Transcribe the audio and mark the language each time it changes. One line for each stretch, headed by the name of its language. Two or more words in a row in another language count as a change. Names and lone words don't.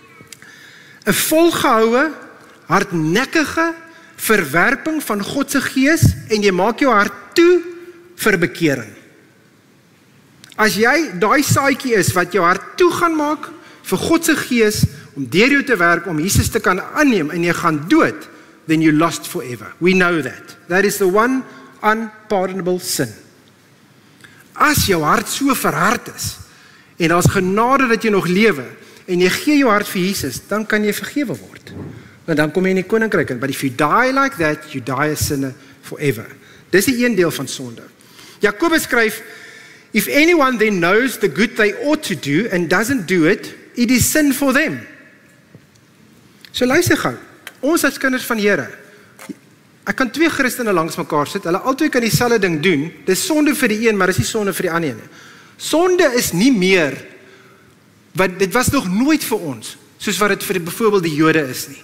Afrikaans: Dit beteken 'n volgehoue, hardnekkige verwerping van God se gees en jy maak jou hart toe vir bekering. As jy daai saadjie is wat jou hart toe gaan maak vir God se gees om deur jou te werk om Jesus te kan aanneem en jy gaan dood,
English: then you lost forever. We know that. That is the one unpardonable sin.
Afrikaans: As jou hart so verhard is en daar's genade dat jy nog lewe en jy gee jou hart vir Jesus, dan kan jy vergewe word. Want dan kom jy in die koninkryk in.
English: But if you die like that, you die a sinner forever.
Afrikaans: Dis die een deel van sonde. Jakobus skryf,
English: if anyone then knows the good they ought to do and doesn't do it, it is sin for them.
Afrikaans: So luister gou, ons as kinders van die Here, ek kan twee Christene langs mekaar sit, hulle albei kan dieselfde ding doen, dis sonde vir die een, maar dis nie sonde vir die ander nie. Sonde is nie meer, want dit was nog nooit vir ons, soos wat dit vir byvoorbeeld die Jode is nie.